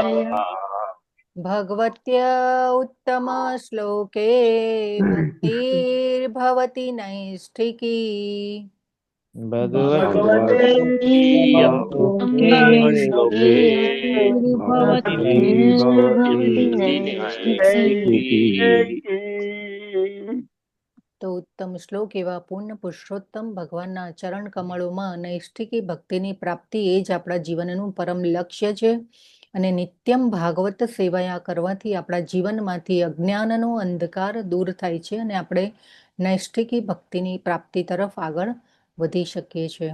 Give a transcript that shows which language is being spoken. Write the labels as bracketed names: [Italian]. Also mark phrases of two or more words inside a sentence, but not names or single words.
[Sanskrit] भगवत्या उत्तम श्लोके भक्तिर्भवति नैष्ठिकी. भगवते श्लोके भक्तिर्भवति नैष्ठिकी. [Gujarati] તો ઉત્તમ શ્લોક એવા પૂર્ણ પુરુષોત્તમ ભગવાનના ચરણ કમળોમાં નૈષ્ઠિકી ભક્તિની પ્રાપ્તિ એ જ આપણા જીવનનું પરમ લક્ષ્ય છે. અને [Sanskrit] નિત્યમ ભાગવત સેવાયા [Gujarati] કરવાથી આપણા જીવનમાંથી અજ્ઞાનનો અંધકાર દૂર થાય છે અને આપણે નૈષ્ઠિકી ભક્તિની પ્રાપ્તિ તરફ આગળ વધી શકીએ છીએ.